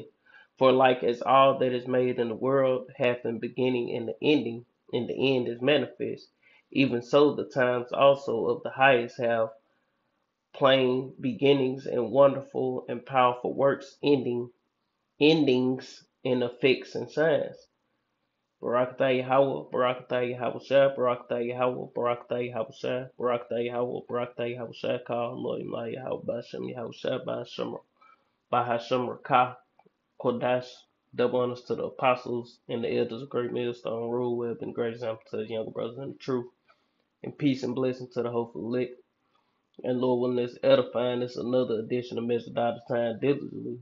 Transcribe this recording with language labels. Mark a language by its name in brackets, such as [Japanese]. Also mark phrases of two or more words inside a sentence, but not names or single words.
[English] For like as all that is made in the world hath a beginning and an ending, and the end is manifest, even so the times also of the highest have plain beginnings and wonderful and powerful works endings and effects and signs. Barakatah Yahweh, Barakatah Yahweh Shai, Barakatah Yahweh, Barakatah Yahweh Shai, Barakatah Yahweh, Barakatah Yahweh Shai, Call Lord Yahweh Bashem Yahweh Shai, Bahashem Rakah, Kodash. Double honors to the apostles and the elders of Great Millstone Rule, who have been great example to the younger brothers in the truth. And peace and blessing to the hopeful elect. And Lord, when this edifying, this another edition of Measure Dotted Time diligently.